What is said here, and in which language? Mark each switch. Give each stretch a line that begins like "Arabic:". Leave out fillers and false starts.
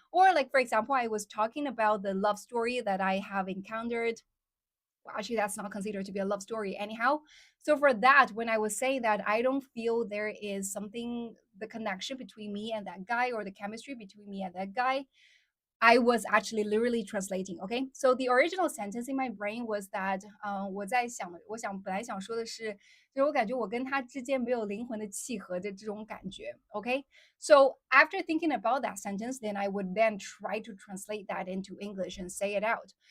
English: Or like for example, I was talking about the love story that I have encountered. Well, actually, that's not considered to be a love story anyhow. So for that, when I was saying that I don't feel there is something, the connection between me and that guy or the chemistry between me and that guy, I was actually literally translating. Okay, so the original sentence in my brain was that，
Chinese: 我在想，我想本来想说的是，就是我感觉我跟他之间没有灵魂的契合的这种感觉。
English: Okay, so after thinking about that sentence, then I would then try to translate that into English and say it out.